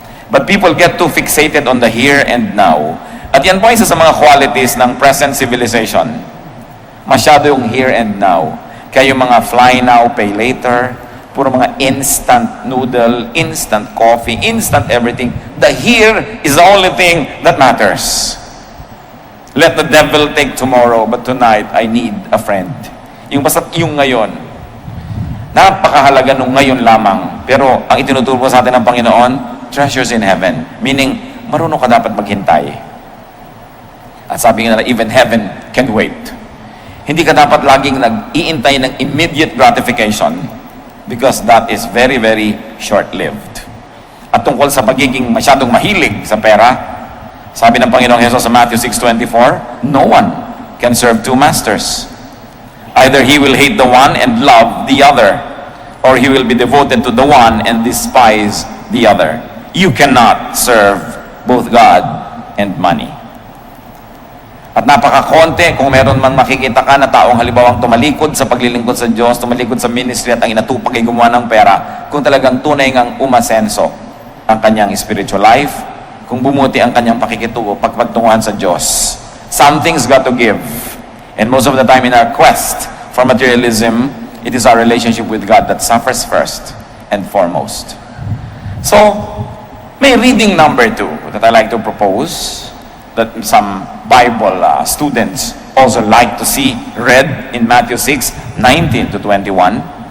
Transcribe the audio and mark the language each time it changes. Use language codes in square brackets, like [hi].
[en] But people get too fixated on the here and now. [tl] At yan po isa sa mga qualities ng present civilization. Masyado yung here and now. Kaya yung mga [en] fly now, pay later, [tl] puro mga instant noodle, instant coffee, instant everything. [en] The here is the only thing that matters. Let the devil take tomorrow, but tonight I need a friend. [tl] Yung basta yung ngayon. Napakahalaga nung ngayon lamang. Pero ang itinuturo sa atin ng Panginoon, [en] treasures in heaven. [tl] Meaning, marunong ka dapat maghintay. At sabi nga na, [en] even heaven can wait. [tl] Hindi ka dapat laging nag-iintay ng immediate gratification [en] because that is very, very short-lived. [tl] At tungkol sa pagiging masyadong mahilig sa pera, sabi ng Panginoong Hesus sa Matthew 6:24, [en] no one can serve two masters. Either he will hate the one and love the other, or he will be devoted to the one and despise the other. You cannot serve both God and money. [tl] At napakakonte kung meron man makikita ka na taong halimbawang tumalikod sa paglilingkod sa Diyos, tumalikod sa ministry at ang inatupag ay gumawa ng pera, kung talagang tunay ngang umasenso ang kanyang spiritual life, kung bumuti ang kanyang pagpatunguhan sa Diyos. [en] Something's got to give. And most of the time in our quest for materialism, it is our relationship with God that suffers first and foremost. So, may reading number 2 that I like to propose that some Bible students also like to see read in Matthew 6:19 to 21.